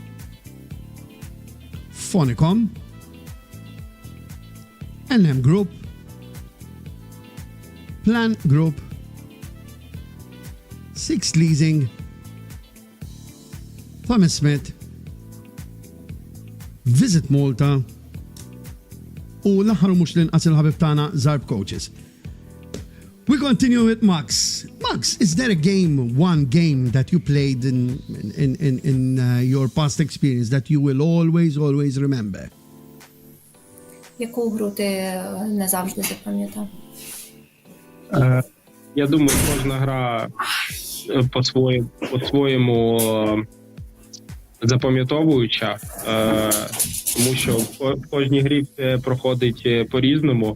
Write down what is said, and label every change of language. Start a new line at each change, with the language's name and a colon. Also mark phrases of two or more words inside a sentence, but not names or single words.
Maltese: Phonicom. NM Group. Plan Group. Six Leasing. Thomas Smith. Visit Malta. U l-aħħar mhux l-inqas il-ħabib tagħna Zarb Coaches.
English: We continue with Max. Max, is there one game that you played in your past experience that you will always remember?
Ukrainian: Яку гру ти назавжди запам'ятав? Я думаю, кожна гра по-своєму запам'ятовуюча, тому що в кожній грі проходить по-різному.